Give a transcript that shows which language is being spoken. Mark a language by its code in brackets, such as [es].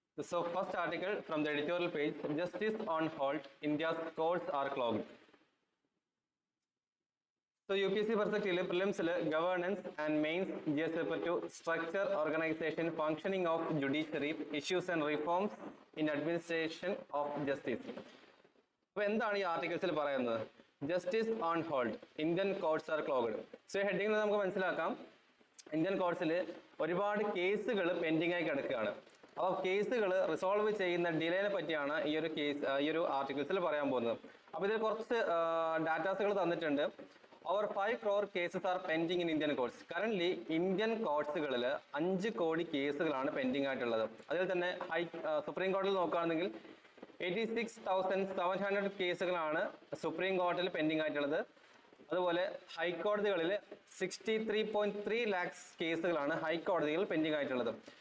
[en] So, first article from the editorial page, Justice on Halt, India's courts are clogged. So, UPSC perspective, prelims governance and mains GS paper 2, structure, organization, functioning of judiciary, issues and reforms in administration of justice. [ml] അപ്പോൾ എന്താണ് ഈ ആർട്ടിക്കിൾസിൽ പറയുന്നത്? [en] Justice on hold, Indian courts are clogged. [ml] So ഹെഡിങ്ങിൽ നമുക്ക് മനസ്സിലാക്കാം, Indian കോർട്സിൽ ഒരുപാട് കേസുകൾ pending ആയി കിടക്കുകയാണ്. അപ്പോൾ കേസുകൾ റിസോൾവ് ചെയ്യുന്ന ഡിലേനെ പറ്റിയാണ് ഈ ഒരു ആർട്ടിക്കിൾസിൽ പറയാൻ പോകുന്നത്. അപ്പോൾ ഇതിൽ കുറച്ച് ഡാറ്റാസുകൾ തന്നിട്ടുണ്ട്. [en] Over 5 crore cases are pending in Indian courts. [ml] Currently, Indian കോർട്സുകളിൽ 5 കോടി കേസുകളാണ് പെൻഡിങ് ആയിട്ടുള്ളത്. അതിൽ തന്നെ സുപ്രീം കോടതിയിൽ നോക്കുകയാണെങ്കിൽ 86,700 കേസുകളാണ് സുപ്രീം കോടതിയിൽ പെൻഡിങ് ആയിട്ടുള്ളത്. അതുപോലെ ഹൈക്കോടതികളിൽ 63.3 lakhs കേസുകളാണ് ഹൈക്കോടതികളിൽ പെൻഡിങ് ആയിട്ടുള്ളത്.